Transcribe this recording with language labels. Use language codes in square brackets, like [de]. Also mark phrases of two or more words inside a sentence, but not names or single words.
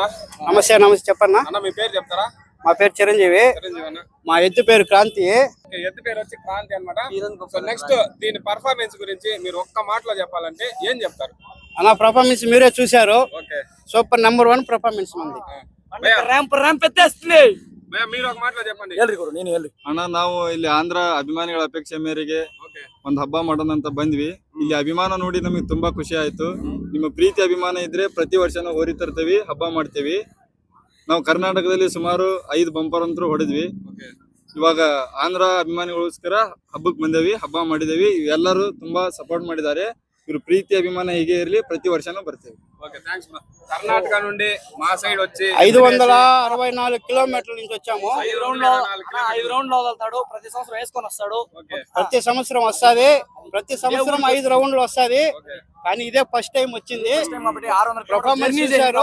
[te] నమస్తే చెప్పన్నా. అన్న మీ పేరు చెప్తారా? మా పేరు చిరంజీవి. అన్న మా ఎద్దు పేరు క్రాంతి. ఎద్దు పేరు వచ్చి క్రాంతి అనమాట. [en] so next [te] దీని పర్ఫార్మెన్స్ గురించి మీరు ఒక్క మాటలో చెప్పాలంటే ఏం చెప్తారు? అన్న పర్ఫార్మెన్స్ మీరే చూసారు. ఓకే, [en] super number 1 performance ಮಂದಿ. [kn] ರ್ಯಾಂಪ್ ಎತ್ತೇಸ್ತೀನಿ. [te] మీరు ఒక ಮಾತలో చెప్పండి. [kn] ಅಣ್ಣ ನಾವು ಇಲ್ಲಿ ಆಂಧ್ರ ಅಭಿಮಾನಿಗಳ ಅಪೇಕ್ಷೆ ಮೇರೆಗೆ ಒಂದ್ ಹಬ್ಬ ಮಾಡೋಣ ಅಂತ ಬಂದ್ವಿ. ಇಲ್ಲಿ ಅಭಿಮಾನ ನೋಡಿ ನಮಗೆ ತುಂಬಾ ಖುಷಿ ಆಯ್ತು. ನಿಮ್ಮ ಪ್ರೀತಿ ಅಭಿಮಾನ ಇದ್ರೆ ಪ್ರತಿ ವರ್ಷನೂ ಹೋರಿ ತರ್ತೀವಿ, ಹಬ್ಬ ಮಾಡ್ತೀವಿ. ನಾವು ಕರ್ನಾಟಕದಲ್ಲಿ ಸುಮಾರು 5 ಬಂಪರ್ ಅಂತೂ ಹೊಡೆದ್ವಿ. ಇವಾಗ ಆಂಧ್ರ ಅಭಿಮಾನಿಗೋಸ್ಕರ ಹಬ್ಬಕ್ಕೆ ಬಂದೇವಿ, ಹಬ್ಬ ಮಾಡಿದೇವಿ. ಎಲ್ಲರೂ ತುಂಬಾ ಸಪೋರ್ಟ್ ಮಾಡಿದ್ದಾರೆ. ಇವ್ರ ಪ್ರೀತಿ ಅಭಿಮಾನ ಹೀಗೆ ಇರಲಿ, ಪ್ರತಿ ವರ್ಷನೂ ಬರ್ತೇವೆ. [te] కర్ణాటక నుండి మా సైడ్ వచ్చి 564 కిలోమీటర్ల నుంచి వచ్చాము. 5 రౌండ్లు వదులుతాడు, ప్రతి సంవత్సరం వేసుకొని వస్తాడు. ప్రతి సంవత్సరం వస్తుంది, ప్రతి సంవత్సరం 5 రౌండ్లు వస్తుంది. కానీ ఇదే [en] first time [te] వచ్చింది. పర్ఫార్మెన్స్ చేశారు.